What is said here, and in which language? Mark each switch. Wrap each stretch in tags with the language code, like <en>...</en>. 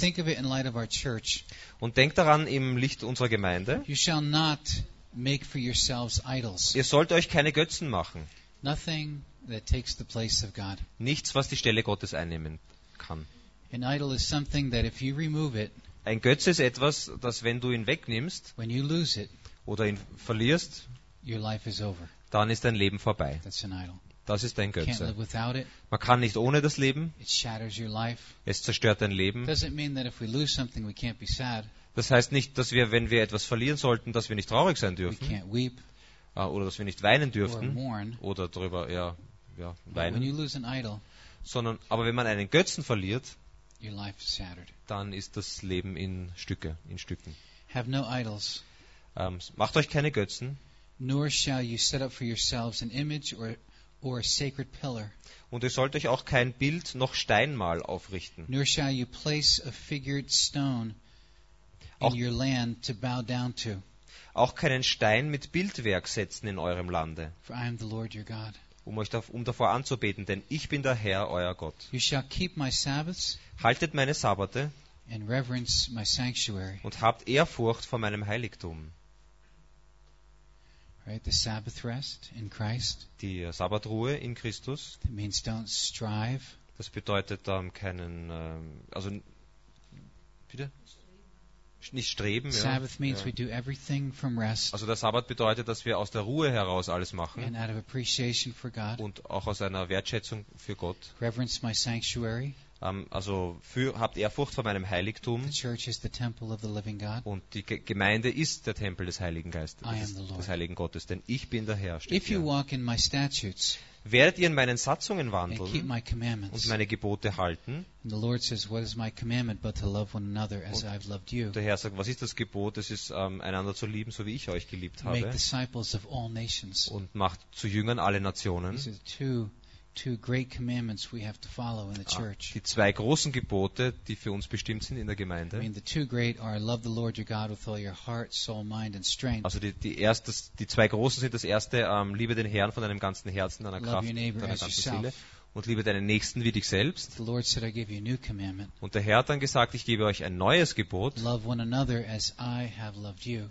<en>Think of it in light of our church.</en> <de>Und denkt daran im Licht unserer Gemeinde.</de> <en>You shall not make for yourselves idols.</en> <de>Ihr sollt euch keine Götzen machen.</de> <en>Nothing that takes the place of God.</en> <de>Nichts, was die Stelle Gottes einnehmen kann.</de> <en>An idol is something that if you remove it,</en> <de>ein Götze ist etwas, das wenn du ihn wegnimmst,</de> <en>when you lose it,</en> <de>oder ihn verlierst,</de> <en>your life is over.</en> <de>Dann ist dein Leben vorbei.</de> <en>That's an idol.</en> <de>Das ist dein Götze.</de> <en>Can't live without it.</en> <de>Man kann nicht ohne das leben.</de> <en>It shatters your life.</en> <de>Es zerstört dein Leben.</de> <en>Doesn't mean that if we lose something, we can't be sad.</en> <de>Das heißt nicht, dass wir, wenn wir etwas verlieren sollten, dass wir nicht traurig sein dürfen.</de> <en>We can't weep.</en> <de>Oder dass wir nicht weinen dürften.</de> <en>Or mourn.</en> <de>Oder darüber, ja, weinen.</de> <en>When you lose an idol,</en> <de>sondern, aber wenn man einen Götzen verliert,</de> <en>your life is shattered.</en> <de>Dann ist das Leben in Stücke, in Stücken.</de> <en>Have no idols.</en> <de>Macht euch keine Götzen.</de> <en>Nor shall you set up for yourselves an image or or a sacred pillar.</en> <de>Und ihr sollt euch auch kein Bild noch Steinmal aufrichten.</de> <en>Nor shall you place a figured stone in your land to bow down to.</en> <de>Auch keinen Stein mit Bildwerk setzen in eurem Lande.</de> <en>For I am the Lord your God.</en> <de>Um davor anzubeten, denn ich bin der Herr, euer Gott.</de> <en>You shall keep my Sabbaths.</en> <de>Haltet meine Sabbate.</de> <en>And reverence my sanctuary.</en> <de>Und habt Ehrfurcht vor meinem Heiligtum.</de> <en>Right, the Sabbath rest in Christ.</en> <de>Die Sabbatruhe in Christus.</de> <en>That means don't strive.</en> <de>Das bedeutet keinen, also bitte, nicht streben.</de> <en>Sabbath</en> <de>ja.</de> <en>Means</en> <de>ja.</de> <en>We do everything from rest.</en> <de>Also der Sabbat bedeutet, dass wir aus der Ruhe heraus alles machen.</de> <en>And out of appreciation for God.</en> <de>Und auch aus einer Wertschätzung für Gott.</de> <en>Reverence my sanctuary.</en> <de>Also habt Ehrfurcht vor meinem Heiligtum.</de> <en>The church is the temple of the living God.</en> <de>Und die Gemeinde ist der Tempel des Heiligen Geistes, des Heiligen Gottes, denn ich bin der Herr.</de> <en>If you walk in my statutes,</en> <de>werdet ihr in meinen Satzungen wandeln</de> <en>and keep my commandments,</en> <de>und meine Gebote halten.</de> <en>And the Lord says, what is my commandment but to love one another as I've loved you.</en> <de>Der Herr sagt, was ist das Gebot? Es ist einander zu lieben, so wie ich euch geliebt habe.</de> <en>Make disciples of all nations.</en> <de>Und macht zu Jüngern alle Nationen.</de> <en>Two great commandments we have to follow in the church.</en> <de>Die zwei großen Gebote, die für uns bestimmt sind in der Gemeinde.</de> <en>I mean, the two great are love the Lord your God with all your heart, soul, mind and strength.</en> <de>Also die zwei großen sind das erste, liebe den Herrn von deinem ganzen Herzen, deiner Kraft, deiner ganzen Seele. Und liebe deinen Nächsten wie dich selbst.</de> <en>The Lord said, I give you a new commandment.</en> <de>Und der Herr hat dann gesagt, ich gebe euch ein neues Gebot.</de> <en>Love one another as I have loved you.</en>